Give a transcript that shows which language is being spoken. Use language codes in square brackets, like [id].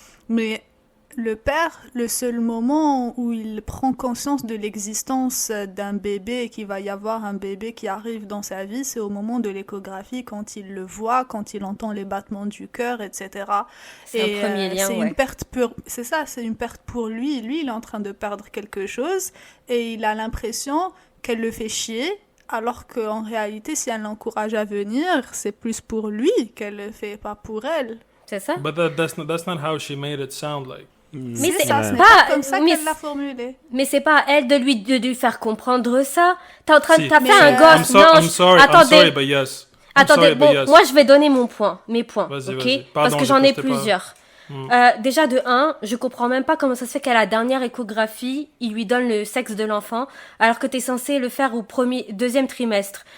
[fr] Mais le père, le seul moment où il prend conscience de l'existence d'un bébé et qu'il va y avoir un bébé qui arrive dans sa vie, c'est au moment de l'échographie, quand il le voit, quand il entend les battements du cœur, etc. C'est un premier lien, une perte c'est ça, c'est une perte pour lui. Lui, il est en train de perdre quelque chose et il a l'impression qu'elle le fait chier, alors qu'en réalité, si elle l'encourage à venir, c'est plus pour lui qu'elle le fait, pas pour elle. C'est ça? [en] But that's not how she made it sound like. [fr] Mais c'est pas comme ça qu'elle l'a formulé. Mais c'est pas à elle de lui faire comprendre ça. T'as fait un gosse. [en] I'm sorry, but yes. [fr] Attendez, moi je vais donner mes points, vas-y, ok? vas-y. Pardon, parce que j'en ai plusieurs. Déjà de 1, je comprends même pas comment ça se fait qu'à la dernière échographie, il lui donne le sexe de l'enfant, alors que t'es censé le faire au deuxième trimestre.